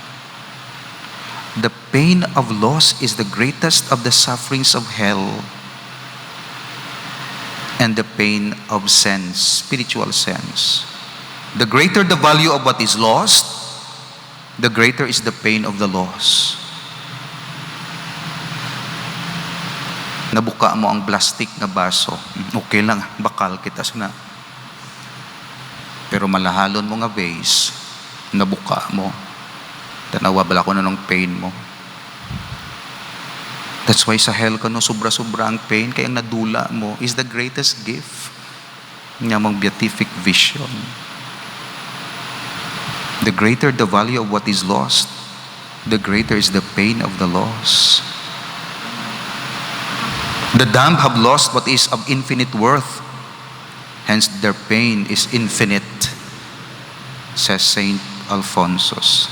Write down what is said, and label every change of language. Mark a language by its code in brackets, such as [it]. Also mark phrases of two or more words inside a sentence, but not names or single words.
[en] The pain of loss is the greatest of the sufferings of hell, and the pain of sense, spiritual sense. The greater the value of what is lost, the greater is the pain of the loss. [hil] Nabuka mo ang plastic na baso, okay lang, bakal kita sana. Pero malahalon mo nga vase, nabuka mo, tanawa bala ko na ng pain mo. [en] That's why [hil] sa hell ka no, sobra-sobra ang pain, kaya ang nadula mo [en] is the greatest gift [hil] nga mong [en] beatific vision. The greater the value of what is lost, the greater is the pain of the loss. The damned have lost what is of infinite worth, hence their pain is infinite, says Saint Alphonsus.